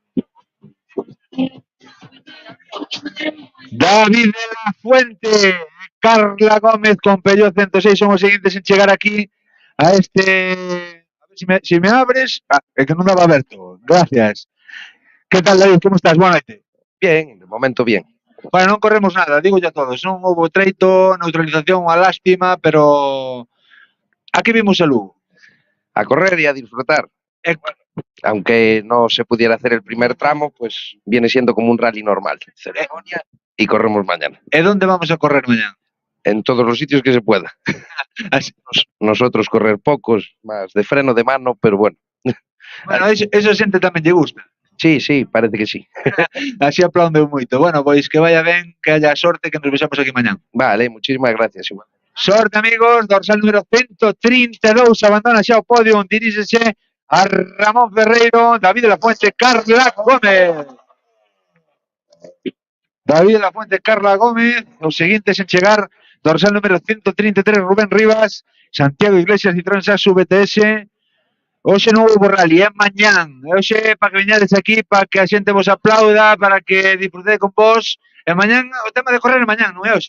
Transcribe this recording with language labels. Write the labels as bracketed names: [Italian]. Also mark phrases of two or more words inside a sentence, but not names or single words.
[Galician] David de la Fuente, Carla Gómez con Peugeot 106 son os seguintes en chegar aquí a este... [Spanish] A ver si me abres... [Galician] Ah, é que non daba aberto. Gracias. Que tal, David? Como estás? Boa noite. [Spanish] Bien, de momento bien. [Galician] Bueno, non corremos nada, digo ya todos. Non houve treito, neutralización, unha lástima, pero... Aquí vimos a Lugo. [Spanish] A correr y a disfrutar. Aunque no se pudiera hacer el primer tramo, pues viene siendo como un rally normal. Ceremonia y corremos mañana. ¿Y dónde vamos a correr mañana? En todos los sitios que se pueda. Nosotros correr pocos, más de freno de mano, pero bueno. [Galician] Bueno, eso xente tamén lle gusta. [Spanish] Sí, sí, parece que sí. [Galician] Así aplauden moito. Bueno, pois que vaya ben, que haya sorte, que nos vexamos aquí mañán. [Spanish] Vale, muchísimas gracias. Igual. [Galician] Sorte, amigos, dorsal número 132, abandona xa o podio, diríxese a Ramón Ferreiro, David de la Fuente, Carla Gómez. David de la Fuente, Carla Gómez, os seguintes en chegar, dorsal número 133, Rubén Rivas, Santiago Iglesias, Citroën Saxo VTS. Hoxe non houve rally, é mañán. Hoxe para que veñades aquí, para que a xente vos aplauda, para que disfrutede con vos. E mañán, o tema de correr é mañán, non é hoxe?